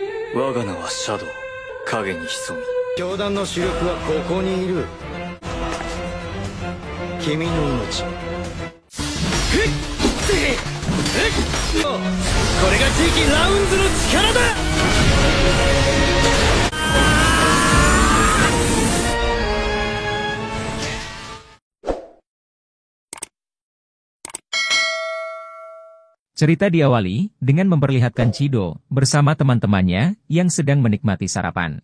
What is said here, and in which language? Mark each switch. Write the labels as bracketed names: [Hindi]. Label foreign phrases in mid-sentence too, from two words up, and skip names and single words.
[Japanese] 我が名はシャドウ、影に潜み。教団の主力はここにいる。君の命。これが次期ラウンズの力だ。 [Indonesian] Cerita diawali dengan memperlihatkan Chido bersama teman-temannya yang sedang menikmati sarapan.